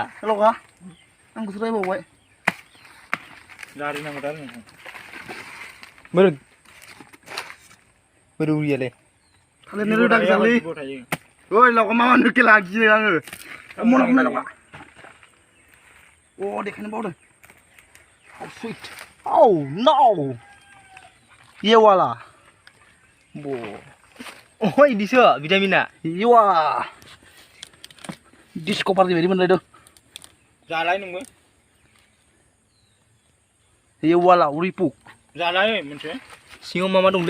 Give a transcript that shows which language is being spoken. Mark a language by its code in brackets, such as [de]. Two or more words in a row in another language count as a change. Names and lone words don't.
[brx] लावगा आंखौसो रायबावबाय। बोरो उरियालै थालिरनि रोदा गोजालै। ओइ लावगा मा नुखे लागियो आङो। मना हमनाय लावगा। देखायनो बावदों। [en] How sweet. Oh no. [hi] ये वाला [brx] इदिसो भिटामिना। येवा डिस्कभार बायदि मोनलायदों। जालाय नोंबो। [hi] ये वाला [brx] उरि पुक जालाय मोनसे। सिङाव मा दंलै?